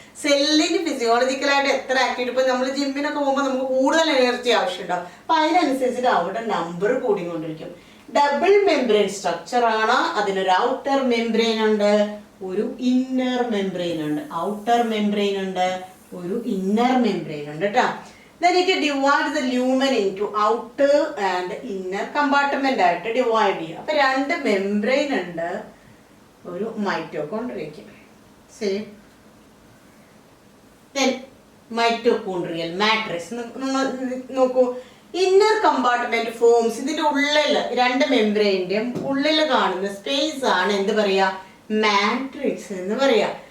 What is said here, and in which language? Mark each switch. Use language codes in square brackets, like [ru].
[ml] സെല്ലിന് ഫിസിയോളജിക്കൽ ആയിട്ട് എത്ര ആക്ടിവിറ്റി, ഇപ്പൊ നമ്മൾ ജിമ്മിനൊക്കെ പോകുമ്പോൾ നമുക്ക് കൂടുതൽ എനർജി ആവശ്യമുണ്ടാവും. അപ്പൊ അതിനനുസരിച്ചിട്ട് അവിടെ നമ്പർ കൂടിക്കൊണ്ടിരിക്കും. ഡബിൾ മെംബ്രെയിൻ സ്ട്രക്ചർ ആണ്. അതിനൊരു ഔട്ടർ മെംബ്രെയിൻ ഉണ്ട്, ഒരു ഇന്നർ മെംബ്രെയിൻ ഉണ്ട്. ഔട്ടർ മെംബ്രെയിൻ ഉണ്ട്, ഒരു ഇന്നർ മെംബ്രെയിൻ ഉണ്ട് കേട്ടോ. [en] Then it divides the lumen into outer and inner compartment [ml] ആയിട്ട് ഡിവൈഡ് ചെയ്യും. അപ്പൊ രണ്ട് മെംബ്രെയിൻ ഉണ്ട് ഒരു മൈറ്റോകോൺട്രിയയ്ക്ക്. സെയിം. Then മൈറ്റോകോൺട്രിയൽ മാട്രിക്സ് നോക്കൂ. ഇന്നർ കമ്പാർട്ട്മെന്റ് ഫോംസ്, ഇതിന്റെ ഉള്ളിൽ രണ്ട് മെംബ്രെയിന്റെയും ഉള്ളിൽ കാണുന്ന സ്പേസ് ആണ് എന്ത് പറയാ, മാട്രിക്സ് എന്ന് പറയാ.